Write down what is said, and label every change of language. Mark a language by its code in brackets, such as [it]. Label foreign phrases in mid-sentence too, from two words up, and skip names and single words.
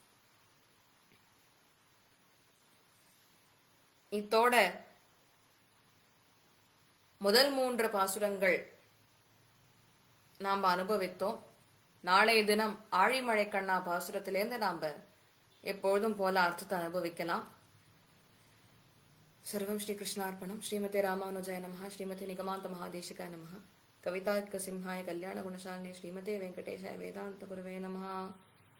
[ta] இத்தோட முதல் 3 பாசுரங்கள் நாம் அனுபவித்தோம். நாளைய தினம் ஆழிமழை கண்ணா பாசுரத்திலேருந்து நாம் எப்பொழுதும் போல அர்த்தத்தை அனுபவிக்கலாம். [sa] सर्वं श्री कृष्णार्पणम. श्रीमते रामानुजाय नमः. श्रीमते निगमान्त महादेशिकाय नमः. कवितार्किक सिंहाय कल्याण गुणशालिने श्रीमते वेंकटेशाय वेदांत गुरवे नमः.